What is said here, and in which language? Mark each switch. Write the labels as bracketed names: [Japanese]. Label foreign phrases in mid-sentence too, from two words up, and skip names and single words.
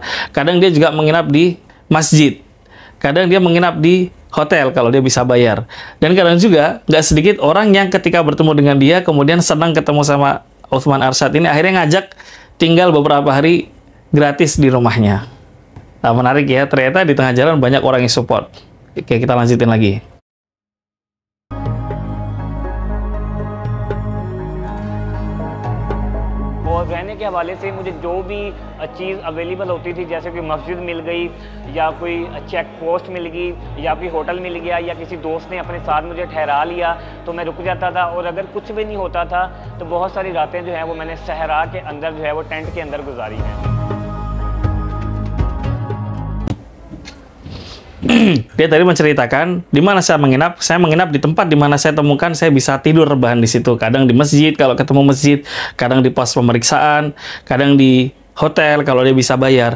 [Indonesian] Kadang dia juga menginap di masjid. Kadang dia menginap di hotel kalau dia bisa bayar. Dan kadang juga nggak sedikit orang yang ketika bertemu dengan dia, kemudian senang ketemu sama Uthman Arsyad ini, akhirnya ngajak tinggal beberapa hari gratis di rumahnya. Nah, menarik ya, ternyata di tengah jalan banyak orang yang support. Oke, kita lanjutin lagi. [Urdu] اور رہنے کے حوالے سے مجھے جو بھی چیز اویلیبل ہوتی تھی، جیسے کہ مسجد مل گئی یا کوئی [English] check post [Urdu] مل گئی یا کوئی ہوٹل مل گیا یا کسی دوست نے اپنے ساتھ مجھے ٹھہرا لیا، تو میں رک جاتا تھا. اور اگر کچھ بھی نہیں ہوتا تھا تو بہت ساری راتیں جو ہے وہ میں نے صحرا کے اندر جو ہے وہ ٹینٹ کے اندر گزاری ہیں. [Indonesian] Dia tadi menceritakan di mana saya menginap. Saya menginap di tempat di mana saya temukan saya bisa tidur rebahan di situ. Kadang di masjid kalau ketemu masjid, kadang di pos pemeriksaan, kadang di hotel kalau dia bisa bayar.